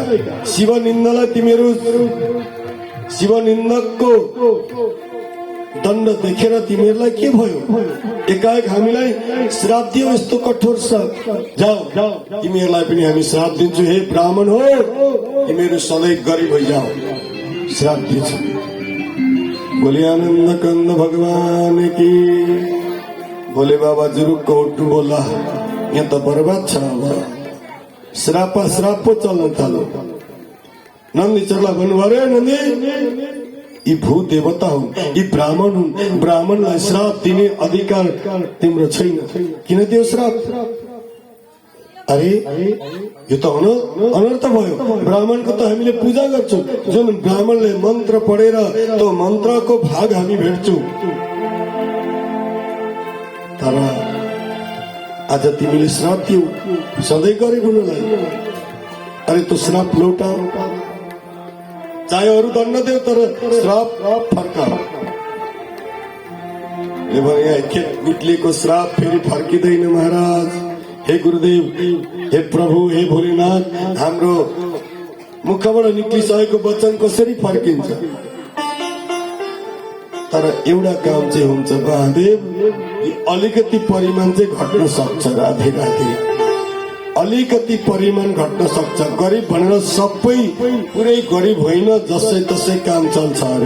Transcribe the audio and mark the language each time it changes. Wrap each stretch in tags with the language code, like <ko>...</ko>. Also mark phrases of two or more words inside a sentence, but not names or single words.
<ne>शिवनिन्दलाई तिमीहरू शिवनिन्दकको दण्ड देखेर तिमीहरूलाई के भयो? एकाएक हामीलाई श्राप दियो, यस्तो कठोर श्राप। जाऊ तिमीहरूलाई पनि हामी श्राप दिन्छौ, हे ब्राह्मण हो तिमीहरू सधैँ गरिब भइजाऊ, श्राप दिन्छ।</ne> <hi>बोले आनन्द कंद भगवान की।</hi> <ne>बोले बाबा जुरुक्क उठ्नु बोला, यहाँ त बर्बाद छ। अब श्राप पो चल्न थाल्यो। नन्दी चरलाई भन्नु अरे नन्दी, यी भू देवता हुन्, यी ब्राह्मण हुन्, ब्राह्मणलाई श्राप दिने अधिकार तिम्रो छैन, किन दियो श्राप? अरे यो त अनर्थ भयो। ब्राह्मणको त हामीले पूजा गर्छौं, जुन ब्राह्मणले मन्त्र पढेर त्यो मन्त्रको भाग हामी भेट्छौं, तर आज तिमीले श्राप दियौ सधैँ गरिब हुनलाई। अरे तो श्राप लौटा, चाहे अरू दण्ड देऊ तर श्राप फर्काऊ। यहाँ एकखेप निक्लिएको श्राप फेरि फर्किँदैन महाराज। हे गुरुदेव, हे प्रभु, हे भोलेनाथ, हाम्रो मुखबाट निक्लिसकेको वचन कसरी फर्किन्छ? तर एउटा काम चाहिँ हुन्छ महादेव, अलिकति परिमाण चाहिँ घट्न सक्छ। राधे राधे। अलिकति परिमाण घट्न सक्छ। गरिब भनेर सबै पुरै गरिब होइन, जसै तसै काम चल्छ अरे।</ne>